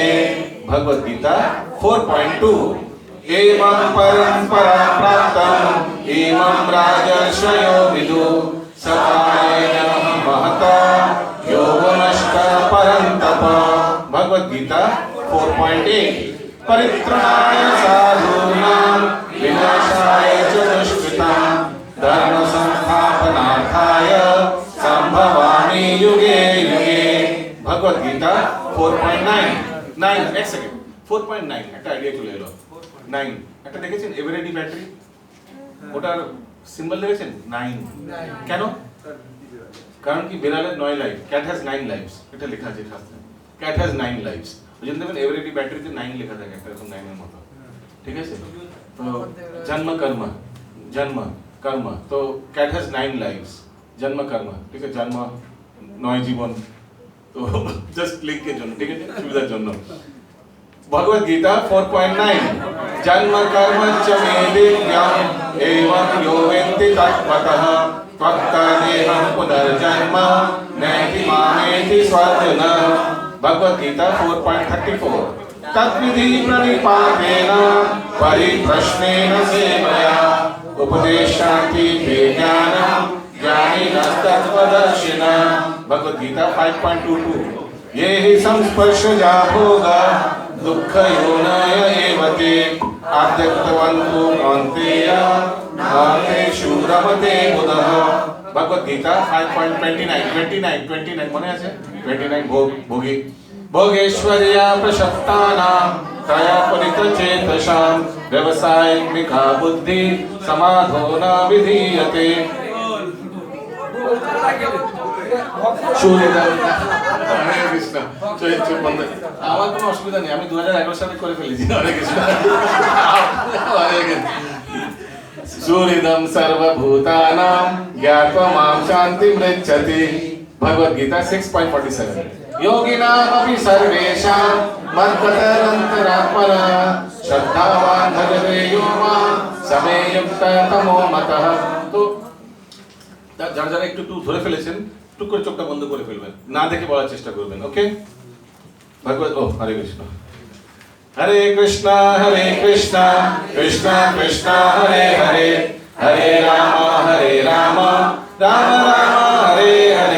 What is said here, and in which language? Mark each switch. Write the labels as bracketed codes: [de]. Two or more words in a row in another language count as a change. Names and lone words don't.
[sa] भगवद गीता 4.2 एवं परम्परा प्राप्तम् इमं राजर्षयो विदुः सकालेन महता यौवनश्च परन्तप। भगवद गीता 4.8 परित्राणाय साधूनां विनाशाय च दुष्कृतां धर्म संस्थापनार्थाय संभवामि युगे युगे। [bn] भगवद गीता 4.9 এক সেকেন্ড 4.9 একটা আইডিয়া চলে এলো। 9 একটা দেখেছেন এভারেডি ব্যাটারি, ওটার সিম্বল দেখেছেন 9 কেন? কারণ কি বিড়ালের 9 লাইফ, [en] cat has 9 lives, [bn] এটা লেখা আছে শাস্ত্রে, [en] cat has 9 lives. [bn] ওই জন্য দেখবেন এভারেডি ব্যাটারিতে 9 লেখা থাকে একটা এরকম 9 এর মতো, ঠিক আছে? তো জন্ম কর্ম, জন্ম কর্ম, তো [en] cat has 9 lives, [bn] জন্ম কর্ম, ঠিক আছে, জন্ম 9 জীবন, তো [en] just click [bn] এর জন্য, ঠিক আছে, সুবিধার জন্য। [sa] भगवद गीता 4.9 जन्म कर्म च मे दिव्यम् एवं यो वेत्ति तत्त्वतः त्वत्तदेहं पुनर्जन्म नैति मामेति स्वार्जुन। भगवद गीता 4.34 तद्विधि प्रणिपातेन परिप्रश्नेन सेवया उपदेशान्ति ते ज्ञानं ज्ञानिनस्तत्त्वदर्शिनः। भगवद गीता 5.22 ये हि संस्पर्शजा भोगा दुःख योनय एव ते आद्यक्तवन्तु कौन्तेय नातेषु रमते बुधः। [bn] भगवद गीता 5.29 মনে আছে? [sa] 29 ভোগী भोगेश्वर्या प्रशस्तानां तया परितचेतसां व्यवसायिका बुद्धि समाधो न विधीयते। हरे कृष्ण। [bn] আমার কোনো অসুবিধা নেই, আমি 2011 সালে করে ফেলেছি। [sa] হরে কৃষ্ণ। সুহৃদম সর্বভূতানাং জ্ঞাত্বা মাং শান্তিমৃচ্ছতি। भगवद गीता 6.47 योगिनामपि सर्वेषां मद्गतरन्तरात्मना श्रद्धावान् भजते यो मां समे युक्ततमो मतः। [bn] তো যারা যারা একটু ধরে ফেলেছেন টুক করে চোখটা বন্ধ করে ফেলবেন, না দেখে বলার চেষ্টা করবেন। [sa] ওকে, ভগবত ও হরে কৃষ্ণ হরে কৃষ্ণ কৃষ্ণ কৃষ্ণ হরে হরে হরে রাম রাম রাম हरे हरे।